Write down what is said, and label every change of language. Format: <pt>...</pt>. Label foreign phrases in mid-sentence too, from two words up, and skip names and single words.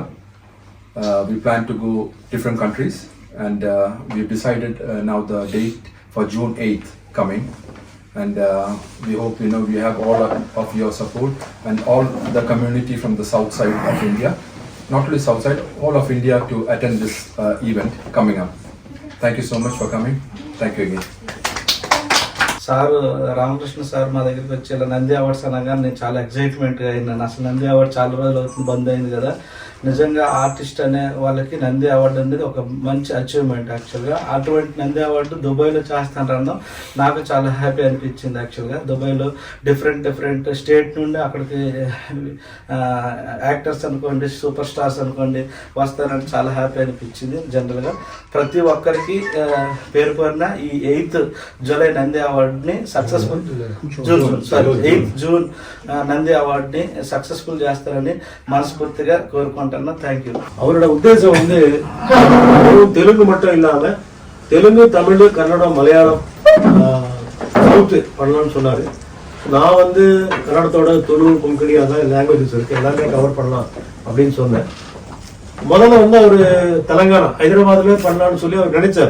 <en>We plan to go different countries, and we've decided now the date for June 8th coming, and we hope we have all of your support and all the community from the south side of India, not only south side, all of India, to attend this event coming up. Thank you so much for coming. Thank you again.</en> <te>సార్ రామకృష్ణ సార్ మా దగ్గరికి వచ్చి ఇలా నంది అవార్డ్స్ అనగానే నేను చాలా ఎక్సైట్మెంట్గా అయినాను. అసలు నంది అవార్డ్ చాలా రోజులు అవుతుంది, బంద్ అయింది కదా. నిజంగా ఆర్టిస్ట్ అనే వాళ్ళకి నంది అవార్డు అనేది ఒక మంచి అచీవ్మెంట్. యాక్చువల్గా అటువంటి నంది అవార్డు దుబాయ్లో చేస్తాను అనడం నాకు చాలా హ్యాపీ అనిపించింది. యాక్చువల్గా దుబాయ్లో</te> <en>different state</en> <te>నుండి అక్కడికి యాక్టర్స్ అనుకోండి,</te> <en>super stars</en> <te>అనుకోండి వస్తారని చాలా హ్యాపీ అనిపించింది. జనరల్గా ప్రతి ఒక్కరికి పేరు పేరున ఈ 8th జూలై నంది అవార్డుని సక్సెస్ఫుల్ 8th జూన్ నంది అవార్డుని సక్సెస్ఫుల్ చేస్తారని మనస్ఫూర్తిగా కోరుకుంటున్నాను.</te> <en>Thank you.</en> <ta>அவரோட உத்தேசம் வந்து தெலுங்கு மட்டும் இல்லாம தெலுங்கு, தமிழ், கன்னடம், மலையாளம், சவுத் பண்ணலாம்னு சொன்னாரு. நான் வந்து கன்னடத்தோட துளு, கொங்கணி அதான் லாங்குவேஜஸ் இருக்கு, எல்லாமே கவர் பண்ணலாம் அப்படின்னு சொன்னேன். முதல்ல வந்து அவர் தெலங்கானா ஹைதராபாத்ல பண்ணலாம்னு சொல்லி அவர் நினைச்சார்.</ta>